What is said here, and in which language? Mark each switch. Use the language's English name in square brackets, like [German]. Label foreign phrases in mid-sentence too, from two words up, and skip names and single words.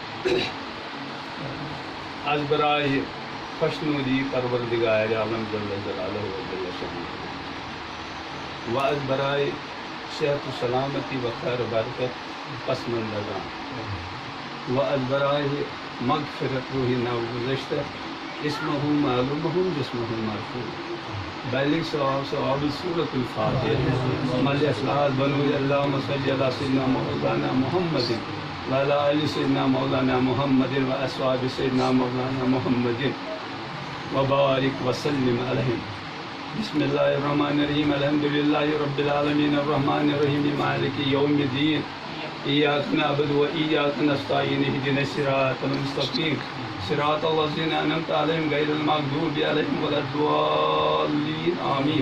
[Urdu] آج برائے خوشنودی پروردگار عالم [Arabic] جل جلاله و جل شأنه [Urdu] و آج برائے صحت سلامتی و خیر برکت پسماندگا و آج برائے مغفرت روحی نوگزشتہ اسمہ معلومہ جسمہ مرفوع بلیغ ثواب سورۃ الفاتحہ مع الاخلاص بنو [Arabic] اللهم صل على سيدنا مولانا محمد و على آل سيدنا مولانا محمد و أصحاب سيدنا مولانا محمد و بارك و سلم عليه. بسم الله الرحمن الرحيم الحمد لله رب العالمين الرحمن الرحيم مالك يوم الدين إياك نعبد و إياك نستعين اهدنا الصراط المستقيم صراط الذين أنعمت عليهم غير المغضوب عليهم ولا الضالين آمين.